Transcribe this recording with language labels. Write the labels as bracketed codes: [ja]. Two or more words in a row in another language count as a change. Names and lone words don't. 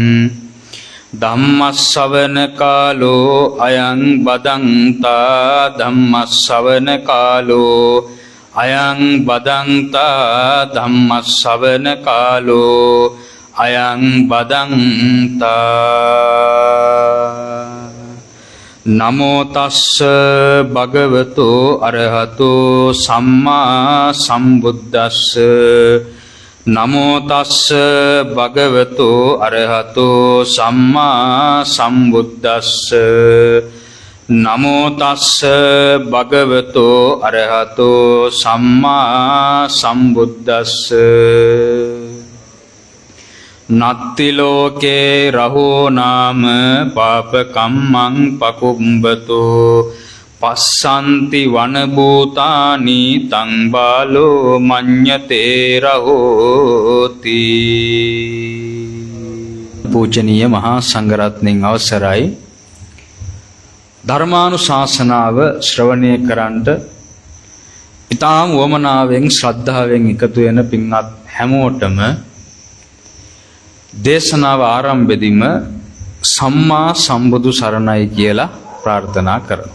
[pi] ධම්මස්සවන කාලෝ අයං බදන්තා ධම්මස්සවන කාලෝ අයං බදන්තා ධම්මස්සවන කාලෝ අයං බදන්තා නමෝ තස්ස භගවතෝ අරහතෝ සම්මා සම්බුද්දස්ස නමෝ තස්ස භගවතෝ අරහතෝ සම්මා සම්බුද්දස්ස නමෝ තස්ස භගවතෝ අරහතෝ සම්මා සම්බුද්දස්ස නත්ති ලෝකේ රහෝ නාම පාපකම්මං පකුම්බතෝ පස්සන්ති වන භූතානි තං බාලෝ මඤ්ඤතේ රහෝති. [si] පූජනීය මහා සංඝරත්නයන් අවසරයි. ධර්මානුශාසනාව ශ්‍රවණය කරන්ට ඊටාම් වමනාවෙන් ශ්‍රද්ධාවෙන් එකතු වෙන පින්වත් හැමෝටම දේශනාව ආරම්භෙදිම සම්මා සම්බුදු සරණයි කියලා ප්‍රාර්ථනා කරනවා.